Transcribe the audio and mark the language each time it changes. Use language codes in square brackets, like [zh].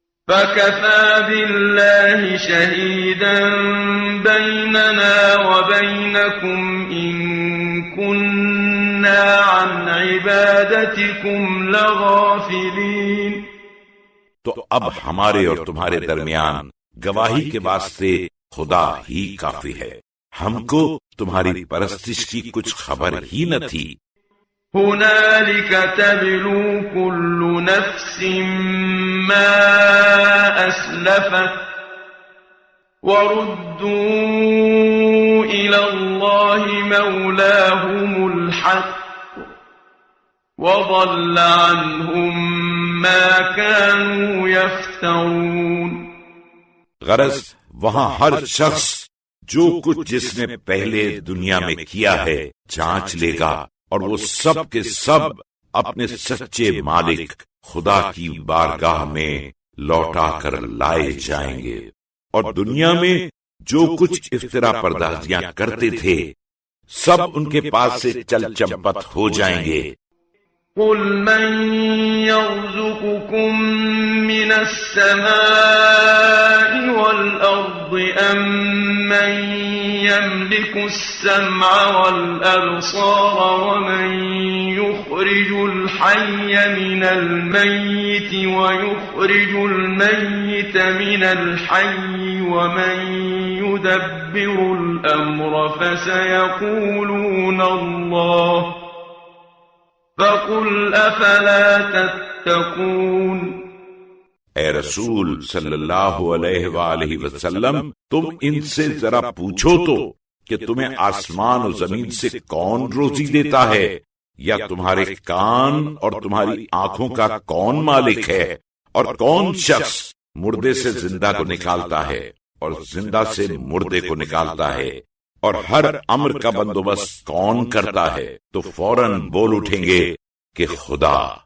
[ar] فَكَفَى بِاللَّهِ شَهِيدًا بَيْنَنَا وَبَيْنَكُمْ إِن كُنَّا عَنْ عِبَادَتِكُمْ لَغَافِلِينَ۔ [ur] تو اب ہمارے اور تمہارے درمیان گواہی کے واسطے خدا ہی کافی ہے، ہم کو تمہاری پرستش کی کچھ خبر ہی نہ تھی۔ [ar] هنالك تبلو كل نفس ما أسلفت وردوا إلى الله مولاهم الحق وضل عنهم ما كانوا يفترون۔ [ur] غرض وہاں ہر شخص جو کچھ جس نے پہلے دنیا میں کیا ہے جانچ لے گا، اور وہ سب کے سب اپنے سچے مالک خدا کی بارگاہ میں لوٹا کر لائے جائیں گے، اور دنیا میں جو کچھ افطرا پردازیاں کرتے تھے سب ان کے پاس سے چل چمپت ہو جائیں گے۔ [ar] قل من يرزقكم من السماء والأرض أم من يملك السمع والأبصار ومن يخرج الحي من الميت ويخرج الميت من الحي ومن يدبر الأمر فسيقولون الله فَقُلْ أَفَلَا تَتَّقُونَ۔ [ur] اے رسول صلی اللہ علیہ وآلہ وسلم، تم ان سے ذرا پوچھو تو کہ تمہیں آسمان و زمین سے کون روزی دیتا ہے، یا تمہارے کان اور تمہاری آنکھوں کا کون مالک ہے، اور کون شخص مردے سے زندہ کو نکالتا ہے اور زندہ سے مردے کو نکالتا ہے، اور ہر امر کا بندوبست کون کرتا ہے؟ تو فوراً بول اٹھیں گے کہ خدا۔